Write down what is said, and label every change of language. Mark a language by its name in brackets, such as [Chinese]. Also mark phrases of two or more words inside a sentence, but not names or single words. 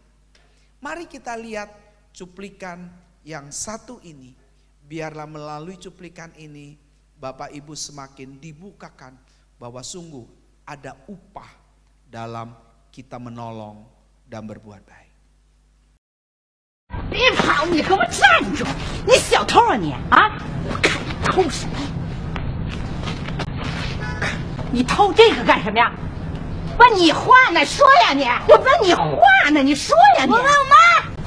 [Indonesian] Mari kita lihat cuplikan yang satu ini. Biarlah melalui cuplikan ini Bapak Ibu semakin dibukakan bahwa sungguh ada upah dalam kita menolong dan berbuat baik. [Chinese] 别跑！你给我站住！你小偷啊你啊！我看你偷什么？你偷这个干什么呀？问你话呢，说呀你！我问你话呢，你说呀你！我问我妈。